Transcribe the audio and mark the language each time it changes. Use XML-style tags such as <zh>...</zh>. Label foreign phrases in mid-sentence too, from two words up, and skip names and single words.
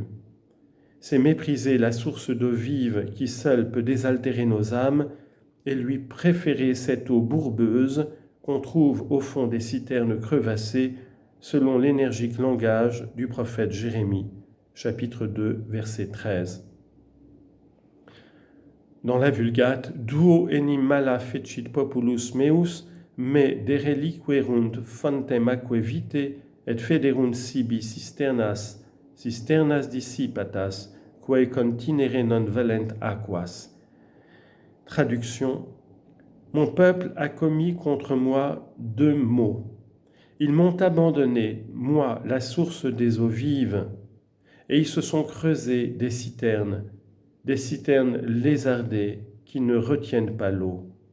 <fr>C'est mépriser la source d'eau vive qui seule peut désaltérer nos âmes et lui préférer cette eau bourbeuse qu'on trouve au fond des citernes crevassées, selon l'énergique langage du prophète Jérémie, chapitre 2, verset 13. Dans la Vulgate,</fr> <la>duo enim mala fecit populus meus, me dereliquerunt fontem aquae vitae, et federunt sibi cisternas dissipatas, quae continere non valent aquas.</la> <fr>Traduction. Mon peuple a commis contre moi 2 maux. Ils m'ont abandonné, moi, la source des eaux vives, et ils se sont creusés des citernes lézardées qui ne retiennent pas l'eau.</fr>